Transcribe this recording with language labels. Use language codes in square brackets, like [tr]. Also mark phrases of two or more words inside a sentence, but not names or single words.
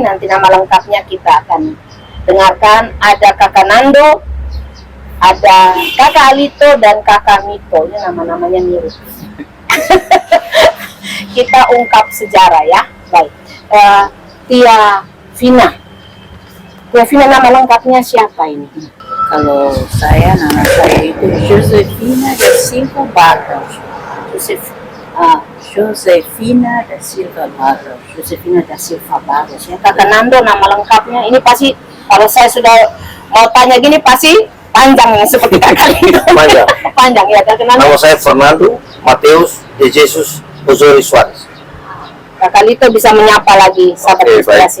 [id] Nanti nama lengkapnya kita akan dengarkan. Ada kakak Nando, ada kakak Alito dan kakak Mito. Ini nama-namanya mirip. Kita ungkap sejarah ya. Baik. Tia Vina. Tia Vina nama lengkapnya siapa ini? Kalau nama saya itu Josefina da Silva Barros. Josefina da Silva Barros. Josefina da Silva Barros ya. Kakak Nando nama lengkapnya. Ini pasti kalau saya sudah mau tanya gini pasti panjang ya, seperti kakak itu. Panjang ya kakak Nando. Nama saya Fernando Mateus de Jesus Osorio Suarez. Kakak Lito bisa menyapa lagi sahabat Inspirasi.